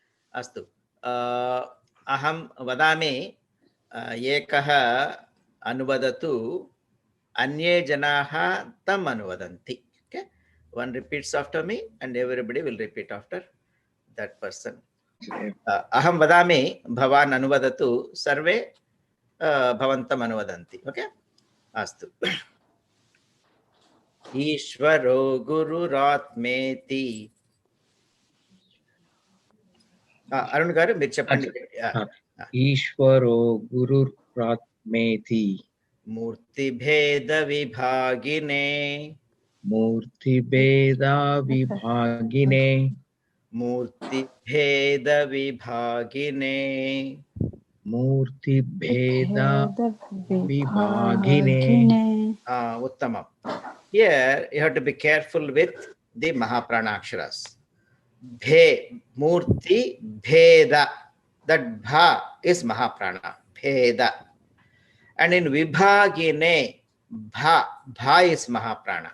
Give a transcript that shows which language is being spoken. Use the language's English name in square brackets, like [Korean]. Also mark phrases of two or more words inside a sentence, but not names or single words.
[Sanskrit] अस्तु अहं वदामि एकः अनुवदतु अन्ये जनाः तम् अनुवदन्ति. [English] Okay, one repeats after me and everybody will repeat after that person. [Sanskrit] अहं वदामि भवान् अनुवदतु सर्वे भवन्तम् अनुवदन्ति. ओके अस्तु. ईश्वरो गुरुरात्मेति. [Telugu] अरुण गारु మీరు చెప్పండి. [Sanskrit] ఈశ్వరో గురురాత్మేతి मूर्तिभेद विभागिने मूर्तिभेद विभागिने मूर्तिभेद विभागिने मूर्तिभेद विभागिने. उत्तमम्. [English] Here you have to be careful with the Mahaprana aksharas. Bhe, Murti, Bheda. That Bha is Mahaprana. Bheda. And in Vibhagine, Bha is Mahaprana.